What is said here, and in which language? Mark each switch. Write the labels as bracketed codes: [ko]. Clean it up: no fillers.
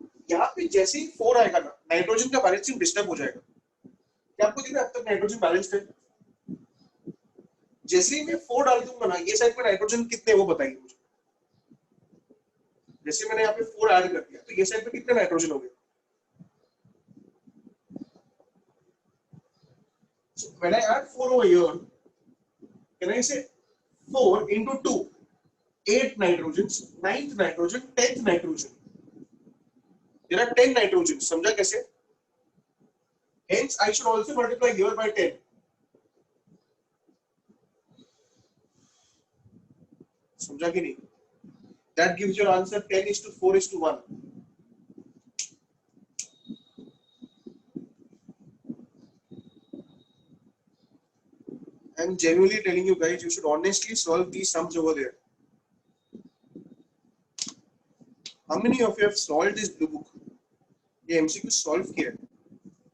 [hi] यहाँ पे जैसे ही 4 आएगा ना नाइट्रोजन का बैलेंसिंग डिस्टर्ब हो जाएगा. क्या आपको दिख रहा है अब तक नाइट्रोजन बैलेंस्ड है? जैसे ही मैं 4 डाल दूंगा ना ये साइड पे नाइट्रोजन कितने वो बताइए मुझे. जैसे मैंने यहाँ पे 4 ऐड कर दिया तो ये साइड पे कितने नाइट्रोजन हो गए? [en] So when I add 4 over here, can I say 4 into 2? 8 nitrogens, 9th nitrogen, 10th nitrogen. There are 10 nitrogens. [hi] समझा कैसे? [en] Hence, I should also multiply here by 10. [hi] समझा कि नहीं? [en] That gives your answer 10:4:1. I'm genuinely telling you guys, you should honestly solve these sums over there. How many of you have solved this blue book? [hi] ये MCQ solve किया है.